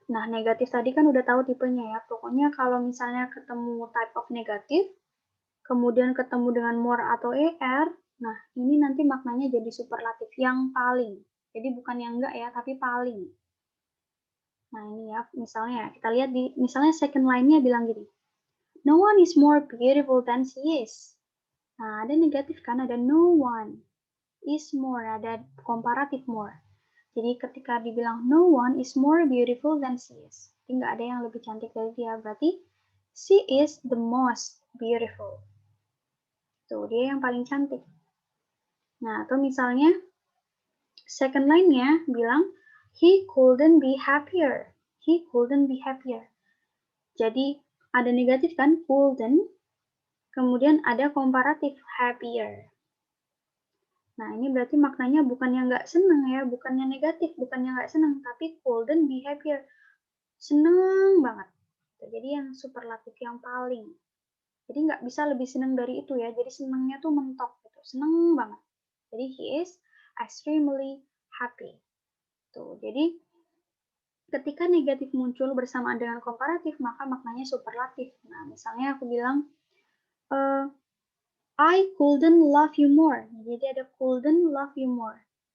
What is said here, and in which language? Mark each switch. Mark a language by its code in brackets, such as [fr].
[id] Nah, negatif tadi kan udah tahu tipenya ya. Pokoknya kalau misalnya ketemu type of negatif, kemudian ketemu dengan more atau er, nah ini nanti maknanya jadi superlatif yang paling. Jadi bukan yang enggak ya, tapi paling. Nah, ini ya, misalnya kita lihat di misalnya second line-nya bilang gini. [en] No one is more beautiful than she is. [id] Nah, ada negatif kan, ada [en] no one is more, [id] ada komparatif more. Jadi ketika dibilang [en] no one is more beautiful than she is, [id] jadi nggak ada yang lebih cantik dari dia, berarti [en] she is the most beautiful. [id] Tuh, dia yang paling cantik. Nah, atau misalnya second line-nya bilang [en] he couldn't be happier. He couldn't be happier. [id] Jadi ada negatif kan, couldn't, kemudian ada komparatif happier. Nah, ini berarti maknanya bukannya nggak seneng ya, bukannya negatif, bukannya nggak seneng, tapi [en] couldn't be happier. [id] Seneng banget. Jadi yang superlatif, yang paling. Jadi nggak bisa lebih seneng dari itu ya, jadi senengnya tuh mentok gitu, seneng banget. Jadi [en] he is extremely happy. [id] Tuh, jadi ketika negatif muncul bersamaan dengan komparatif, maka maknanya superlatif. Nah, misalnya aku bilang, [en] I couldn't love you more. [id] Jadi ada [en] couldn't love you more.